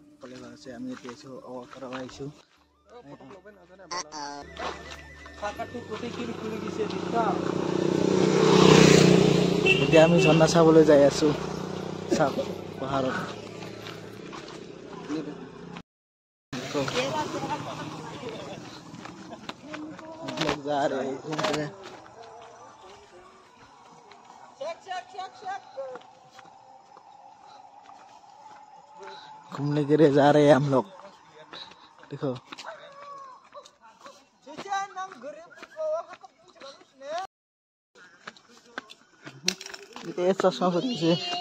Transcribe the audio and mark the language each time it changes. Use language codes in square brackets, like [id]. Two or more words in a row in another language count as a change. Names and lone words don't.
[as] সকলে ভাল আছে আমি এতিয়া আছো অকৰাব আহিছো এতিয়া আমি ঝৰ্ণা চাবলৈ যাই আছো চাপ পাহাৰত [hi] लोग जा रहे हैं घूमने घूमने के लिए जा रहे हैं हम लोग देखो ये चश्मा पहनी से